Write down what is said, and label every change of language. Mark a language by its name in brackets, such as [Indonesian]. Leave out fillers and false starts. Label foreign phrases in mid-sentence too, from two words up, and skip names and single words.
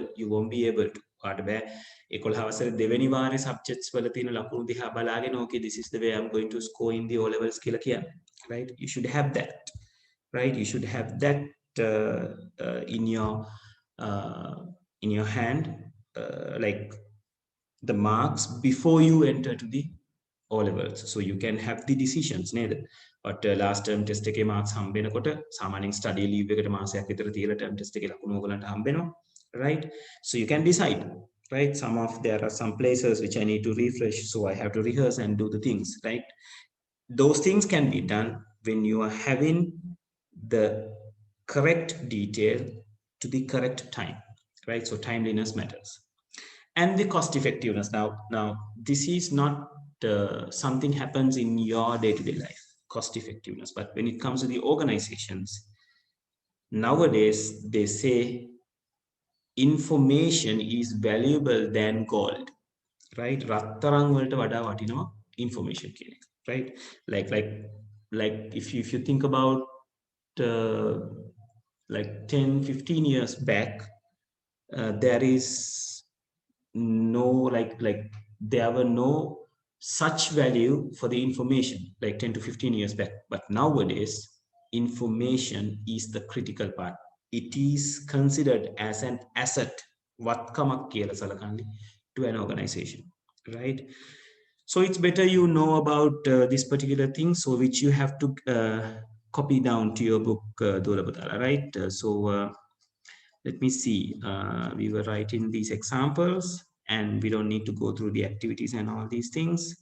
[English] You won't be able to. [Sinhala] පාට බෑ 11 අවසරේ දෙවෙනි වාරේ subjects වල තියෙන ලකුණු දිහා බලාගෙන [English] okay this is the way I'm going to score in the O levels [Sinhala] කියලා කියන්න, [English] right? You should have that, right? You should have that in your hand, like the marks before you enter to the O levels, so you can have the decisions නේද? But last term test [Sinhala] එකේ marks හම්බෙනකොට සාමාන්‍යයෙන් [English] study leave [Sinhala] එකට මාසයක් විතර තියලා [English] term test [Sinhala] එකේ ලකුණු ඔයගලන්ට හම්බෙනවා, [English] right? So you can decide, right? There are some places which I need to refresh, so I have to rehearse and do the things, right? Those things can be done when you are having the correct detail to the correct time, right? So timeliness matters. And the cost effectiveness. Now this is not something happens in your day-to-day life, cost effectiveness, but when it comes to the organizations, nowadays they say information is valuable than gold, right? [Sinhala] රත්තරන් වලට වඩා වටිනවා information කියන එක, [English] right? Like if you think about like 10-15 years back, there is no like there were no such value for the information like 10 to 15 years back, but nowadays information is the critical part. It is considered as an asset, [Sinhala] වත්කමක් කියලා සලකන්නේ [English] to an organization, right? So it's better you know about this particular thing, so which you have to copy down to your book, Dolabutala, right? Let me see, we were writing these examples and we don't need to go through the activities and all these things.